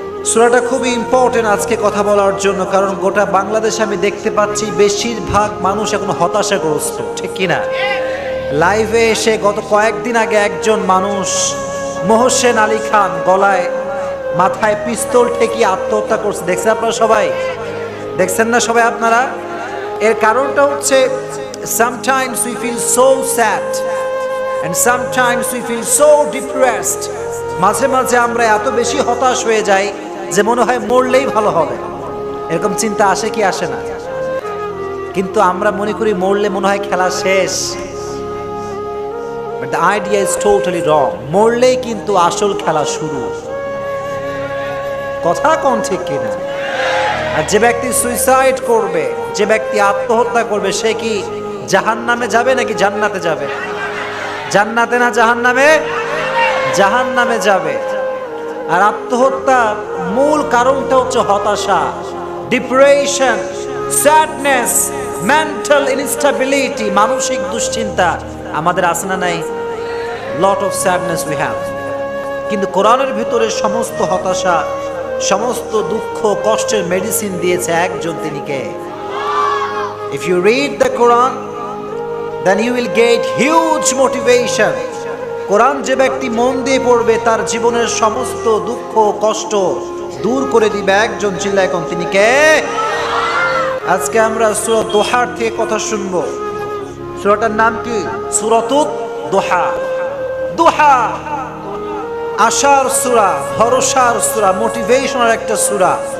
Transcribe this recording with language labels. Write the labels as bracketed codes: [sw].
[bn] সূরাটা খুবই ইম্পর্টেন্ট আজকে কথা বলার জন্য, কারণ গোটা বাংলাদেশে আমি দেখতে পাচ্ছি বেশিরভাগ মানুষ এখন হতাশাগ্রস্ত, ঠিক কিনা? লাইভে এসে গত কয়েকদিন আগে একজন মানুষ, মোহসেন আলী খান, গলায় মাথায় পিস্তল ঠেকিয়ে আত্মহত্যা করছে। দেখছেন আপনারা সবাই? দেখছেন না সবাই আপনারা? এর কারণটা হচ্ছে [en] sometimes we feel so sad and sometimes we feel so depressed. [bn] মাঝে মাঝে আমরা এত বেশি হতাশ হয়ে যাই যে মনে হয় মরলেই ভালো হবে, এরকম চিন্তা আসে কি আসে না? কিন্তু আমরা মনে করি মরলে মনে হয় খেলা শেষ, [en] but the idea is totally wrong. [bn] মরলেই কিন্তু আসল খেলা শুরু। কথা কোন ঠিক কিনা? আর যে ব্যক্তি সুইসাইড করবে, যে ব্যক্তি আত্মহত্যা করবে, সে কি জাহান্নামে যাবে নাকি জান্নাতে যাবে? জান্নাতে না জাহান্নামে? জাহান্নামে যাবে। আর আত্মহত্যার মূল কারণটা হচ্ছে হতাশা, ডিপ্রেশন, স্যাডনেস, মেন্টাল ইনস্টেবিলিটি, মানসিক দুশ্চিন্তা আমাদের আছে না নাই? [en] Lot of sadness we have. [bn] কিন্তু কোরআনের ভিতরে সমস্ত হতাশা, সমস্ত দুঃখ কষ্টের মেডিসিন দিয়েছে একজন, তিনি কে? [en] If you read the Quran, then you will get huge motivation. [bn] কোরআন যে ব্যক্তি মন দিয়ে পড়বে তার জীবনের সমস্ত দুঃখ কষ্ট দূর করে দিবে একজন, চিল্লায় কোন, তিনি কে? আজকে আমরা সূরা দোহার থেকে কথা শুনবো। সূরাটার নাম কি? সূরাতুদ দুহা। দুহা আশার সূরা, ভরসার সূরা, মোটিভেশনাল একটা সূরা।